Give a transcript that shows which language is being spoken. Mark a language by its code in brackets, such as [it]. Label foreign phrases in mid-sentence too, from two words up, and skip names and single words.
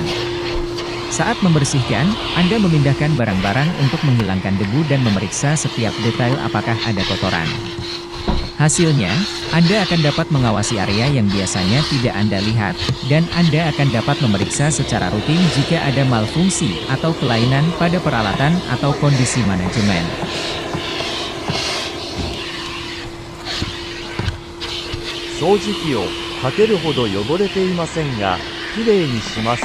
[id] Saat membersihkan, Anda memindahkan barang-barang untuk menghilangkan debu dan memeriksa setiap detail apakah ada kotoran. Hasilnya, Anda akan dapat mengawasi area yang biasanya tidak Anda lihat, dan Anda akan dapat memeriksa secara rutin jika ada malfungsi atau kelainan pada peralatan atau kondisi manajemen. [ja] 掃除機をかけるほど汚れていませんが、きれいにします。